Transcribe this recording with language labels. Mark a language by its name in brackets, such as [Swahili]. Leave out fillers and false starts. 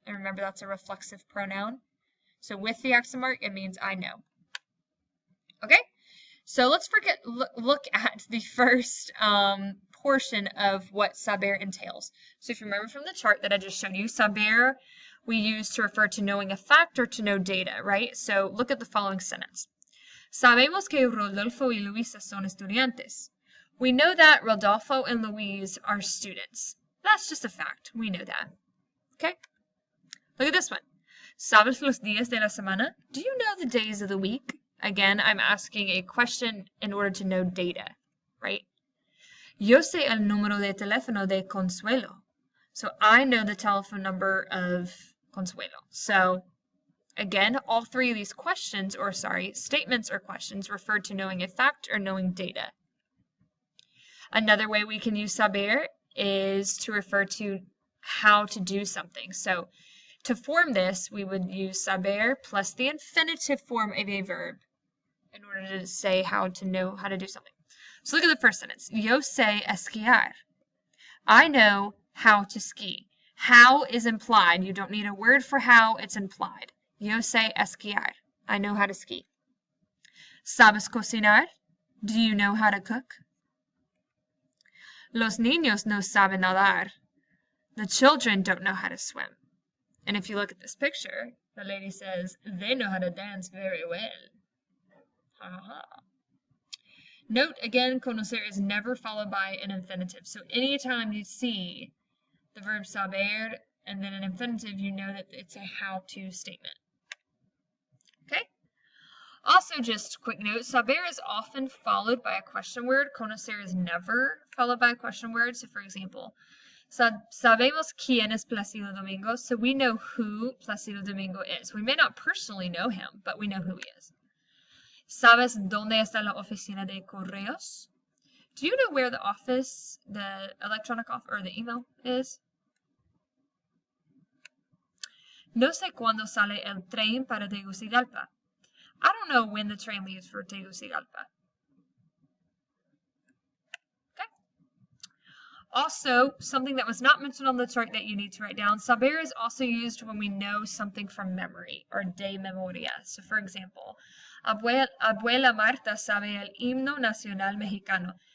[English] And remember, that's a reflexive pronoun. So with the accent mark, it means I know. Okay? So let's look at the first portion of what saber entails. So if you remember from the chart that I just showed you, saber we use to refer to knowing a fact or to know data, right? So look at the following sentence. [Spanish] Sabemos que Rodolfo y Luisa son estudiantes. [English] We know that Rodolfo and Louise are students. That's just a fact. We know that. Okay? Look at this one. [Spanish] ¿Sabes los días de la semana? [English] Do you know the days of the week? Again, I'm asking a question in order to know data, right? [Spanish] Yo sé el número de teléfono de Consuelo. [English] So I know the telephone number of Consuelo. So again, all three of these questions, or sorry, statements or questions refer to knowing a fact or knowing data. Another way we can use saber is to refer to how to do something. So to form this, we would use saber plus the infinitive form of a verb in order to say how to know how to do something. So look at the first sentence. [Spanish] Yo sé esquiar. [English] I know how to ski. How is implied. You don't need a word for how, it's implied. [Spanish] Yo sé esquiar. [English] I know how to ski. [Spanish] ¿Sabes cocinar? [English] Do you know how to cook? [Spanish] Los niños no saben nadar. [English] The children don't know how to swim. And if you look at this picture, the lady says, they know how to dance very well. Ha. Note again, conocer is never followed by an infinitive. So anytime you see the verb saber and then an infinitive, you know that it's a how-to statement. Okay? Also, just a quick note, saber is often followed by a question word. Conocer is never followed by a question word. So for example, [Spanish] sabemos quién es Plácido Domingo. [English] So we know who Plácido Domingo is. We may not personally know him, but we know who he is. [Spanish] ¿Sabes dónde está la oficina de correos? [English] Do you know where the office, the electronic office, or the email is? [Spanish] No sé cuándo sale el tren para Tegucigalpa. [English] I don't know when the train leaves for Tegucigalpa. Okay. Also, something that was not mentioned on the chart that you need to write down, saber is also used when we know something from memory, or [Spanish] de memoria. [English] So for example, [Spanish] Abuela Marta sabe el himno nacional mexicano.